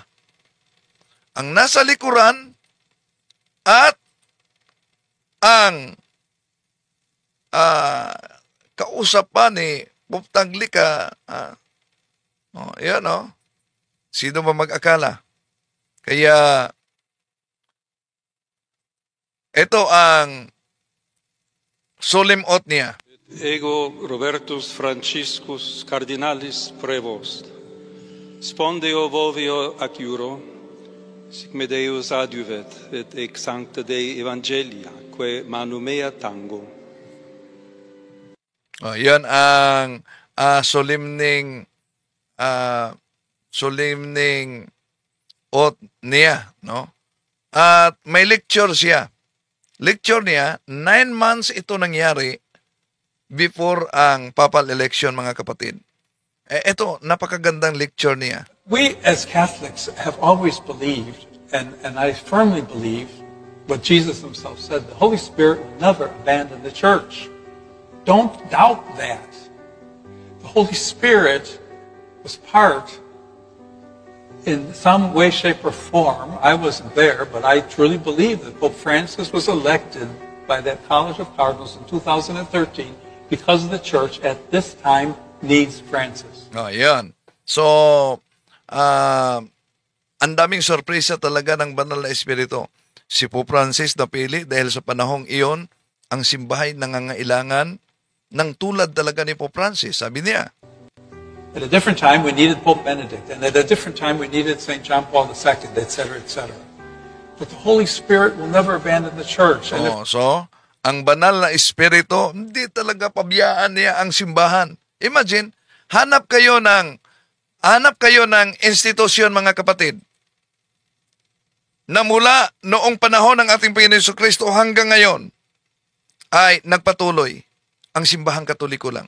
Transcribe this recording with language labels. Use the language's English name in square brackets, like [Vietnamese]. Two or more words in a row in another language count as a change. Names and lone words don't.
[Filipino] Ang nasa likuran at ang kausap pa ni Pope Taglica. Yan Sino ba mag-akala? Kaya, ito ang [English] solemn oath [Filipino] niya. [Latin] Ego Robertus Franciscus Cardinalis Prevost. Spondeo vovio ac iuro, sic me Deus adiuvet, et ex sancta Dei Evangelia, que manum mea tango. [Filipino] Yan ang [English] solemning oath [Filipino] niya, no? At may lecture siya. Lecture niya, 9 months ito nangyari before ang [English] papal election, [Filipino] mga kapatid. Ito, napakagandang lecture niya. [English] We as Catholics have always believed, and I firmly believe what Jesus himself said, the Holy Spirit will never abandon the church. Don't doubt that. The Holy Spirit was part, in some way, shape, or form. I wasn't there, but I truly believe that Pope Francis was elected by that College of Cardinals in 2013 because the church at this time needs Francis. [Filipino] Yan. So, ang daming sorpresa talaga ng banal na espiritu. Si Pope Francis napili dahil sa panahong iyon, ang simbahay nangangailangan ng tulad talaga ni Pope Francis. Sabi niya, [English] at a different time, we needed Pope Benedict, and at a different time, we needed St. John Paul II, etc., etc. But the Holy Spirit will never abandon the church. And so, [Filipino] ang banal na espiritu, hindi talaga pabiyaan niya ang simbahan. Imagine, hanap kayo ng institusyon, mga kapatid, na mula noong panahon ng ating Panginoon Jesucristo hanggang ngayon ay nagpatuloy ang simbahang Katoliko lang.